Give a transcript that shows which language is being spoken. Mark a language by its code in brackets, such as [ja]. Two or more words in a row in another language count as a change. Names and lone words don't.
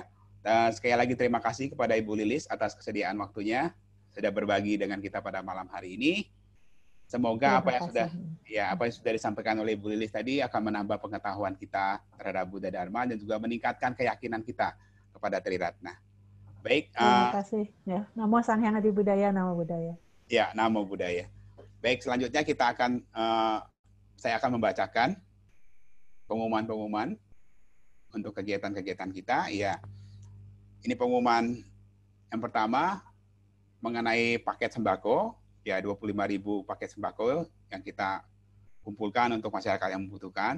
[id] Sekali lagi terima kasih kepada Ibu Lilis atas kesediaan waktunya sudah berbagi dengan kita pada malam hari ini. Semoga apa yang sudah disampaikan oleh Ibu Lilis tadi akan menambah pengetahuan kita terhadap Buddha Dharma dan juga meningkatkan keyakinan kita kepada Triratna. Baik. Terima kasih. Ya, [pi] Namo Sang Hyang Adi Budaya, Namo Buddhaya. Ya, Namo Buddhaya. [id] Baik, selanjutnya saya akan membacakan pengumuman-pengumuman untuk kegiatan-kegiatan kita. Ya, ini pengumuman yang pertama mengenai paket sembako. Ya, 25.000 paket sembako yang kita kumpulkan untuk masyarakat yang membutuhkan.